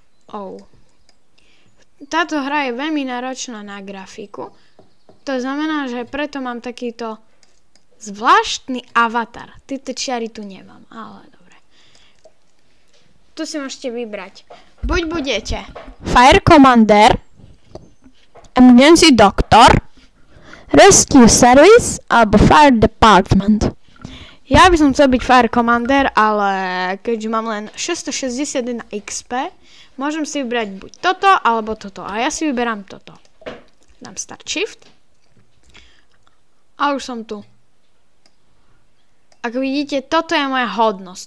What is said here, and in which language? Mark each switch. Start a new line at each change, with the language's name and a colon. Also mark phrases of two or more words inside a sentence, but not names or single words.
Slovak: Táto hra je veľmi náročná na grafiku. To znamená, že preto mám takýto zvláštny avatar. Tieto čiary tu nemám, ale dobre. Tu si môžete vybrať. Buď budete Fire Commander, Emergency Doctor, Rescue Service alebo Fire Department. Ja by som chcel byť Fire Commander, ale keďže mám len 661 XP, môžem si vybrať buď toto alebo toto. A ja si vyberám toto. Dám Start Shift. A už som tu. Ako vidíte, toto je moja hodnosť.